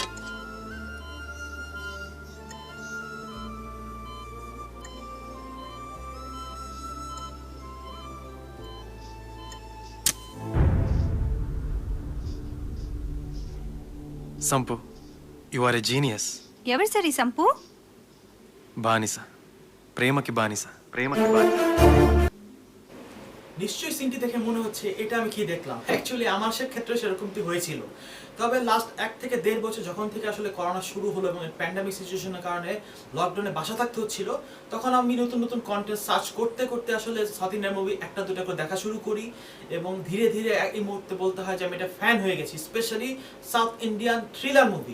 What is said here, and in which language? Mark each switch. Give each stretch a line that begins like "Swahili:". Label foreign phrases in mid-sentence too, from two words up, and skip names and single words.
English: Sampu, you are a genius.
Telugu: ఎవరు సార్ ఈ సంపు? బానిస, ప్రేమకి బానిస, ప్రేమకి బానిస.
Bangla: নিশ্চয়ই সিনটি দেখে মনে হচ্ছে এটা আমি কি দেখলাম। অ্যাকচুয়ালি আমার ক্ষেত্রে সেরকমটি হয়েছিল। তবে লাস্ট 1 থেকে 1.5 বছর যখন থেকে আসলে করোনা শুরু হলো এবং
English: pandemic situation
Bangla: কারণে লকডাউনে বাসা থাকতে হচ্ছিল, তখন আমি নতুন নতুন
English: content search
Bangla: করতে করতে আসলে
English: South Indian movie
Bangla: একটা দুটা করে দেখা শুরু করি এবং ধীরে ধীরে এই মুহূর্তে বলতে হয় যে আমি এটা ফ্যান হয়ে গেছি,
English: specially South Indian thriller movie.